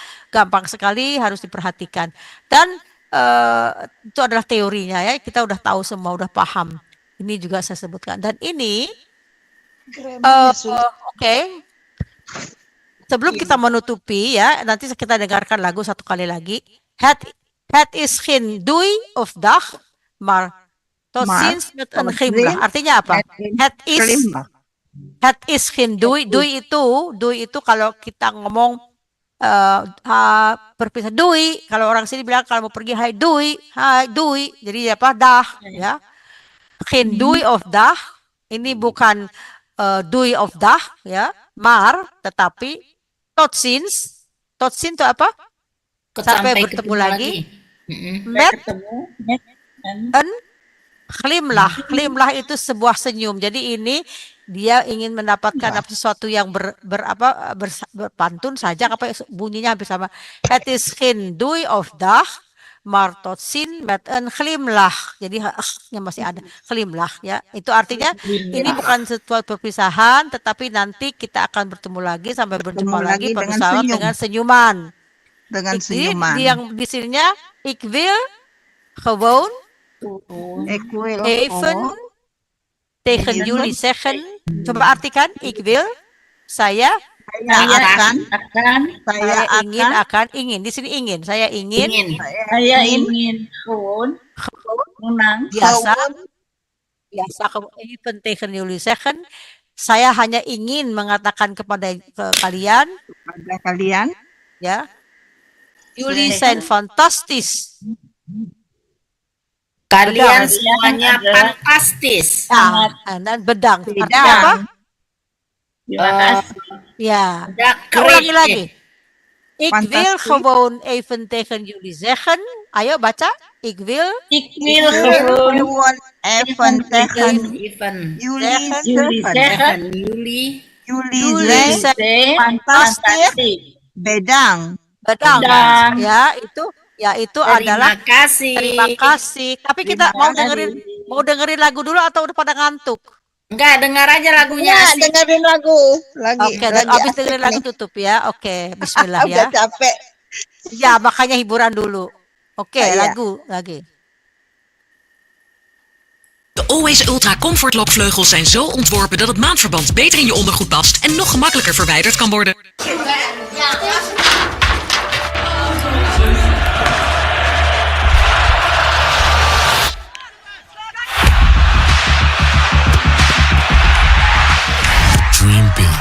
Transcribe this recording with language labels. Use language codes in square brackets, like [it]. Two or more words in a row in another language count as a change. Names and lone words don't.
[id] Cara membuatnya gampang sekali, harus diperhatikan. Dan itu adalah teorinya ya. Kita udah tahu semua, udah paham. Ini juga saya sebutkan. Dan ini, oke. Sebelum kita menutupi ya, nanti kita dengarkan lagu satu kali lagi. [nl] Het is geen doei of dag, maar tot ziens met een glimlach. [id] Artinya apa? [nl] Het is geen doei. [id] Doei itu kalau kita ngomong berpisah doei. Kalau orang sini bilang kalau mau pergi hai doei. Jadi apa? Dah ya. [nl] Geen doei of dag. [id] Ini bukan [nl] doei of dag [id] ya, tetapi [nl] tot ziens. Tot ziens [id] itu apa? Sampai bertemu lagi. [nl] Met een glimlach. [id] Glimlach itu sebuah senyum. Jadi ini dia ingin mendapatkan sesuatu yang berpantun saja, bunyinya hampir sama. [nl] Het is geen doei of dag, maar tot ziens met een glimlach. [id] Jadi nya masih ada glimlach ya. Itu artinya ini bukan suatu perpisahan, tetapi nanti kita akan bertemu lagi sampai berjumpa lagi perpisahan dengan senyuman. Dengan senyuman. Yang di sininya [nl] ik wil gewoon even tegen jullie zeggen. [id] Coba artikan, [nl] ik wil, [id] saya ingin. Di sini ingin. Saya ingin [nl] gewoon biasa even tegen jullie zeggen. [id] Saya hanya ingin mengatakan kepada kalian ya. [nl] Jullie zijn fantastisch. [id] Kalian semuanya fantastis. Dan bedang. Artinya apa? Ya. Ulangi lagi. [nl] Ik wil gewoon even tegen jullie zeggen. [id] Ayo baca. [nl] Ik wil gewoon even tegen jullie zeggen. Jullie zijn fantastisch. Bedang. [id] Ya, itu adalah terima kasih. Tapi kita mau dengerin lagu dulu atau udah pada ngantuk? Enggak, dengar aja lagunya. Dengerin lagu lagi. Oke, dan habis dengerin lagu tutup ya. Oke, bismillah ya. Udah capek. Ya, makanya hiburan dulu. Oke, lagu lagi. [nl] De Always Ultra Comfort Loopvleugels zijn zo ontworpen dat het maandverband beter in je ondergoed past en nog gemakkelijker verwijderd kan worden. [en] Dream big.